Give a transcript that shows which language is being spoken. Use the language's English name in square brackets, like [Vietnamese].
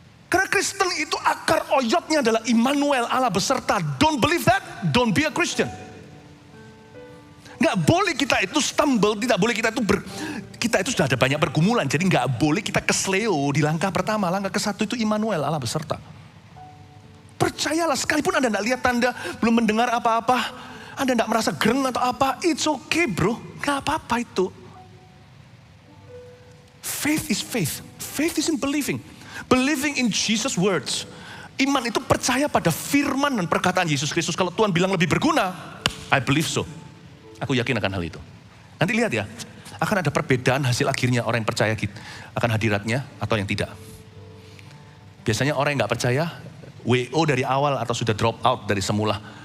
[Indonesian] Karena Kristen itu akar oyotnya adalah Immanuel, Allah beserta. [English] Don't believe that, don't be a Christian. [Indonesian] Nggak boleh kita itu stumble, tidak boleh kita itu kita itu sudah ada banyak pergumulan. Jadi nggak boleh kita kesleo di langkah pertama. Langkah ke-1 itu Immanuel, Allah beserta. Percayalah, sekalipun Anda nggak lihat tanda, belum mendengar apa-apa, Anda nggak merasa gereng atau apa, [English] it's okay bro, [Indonesian] nggak apa-apa itu. [English] Faith is faith. Faith is in believing. Believing in Jesus' words. [Indonesian] Iman itu percaya pada firman dan perkataan Yesus Kristus. Kalau Tuhan bilang lebih berguna, [English] I believe so. [Indonesian] Aku yakin akan hal itu. Nanti lihat ya, akan ada perbedaan hasil akhirnya orang yang percaya akan hadiratnya atau yang tidak. Biasanya orang yang gak percaya, WO dari awal atau sudah drop out dari semula.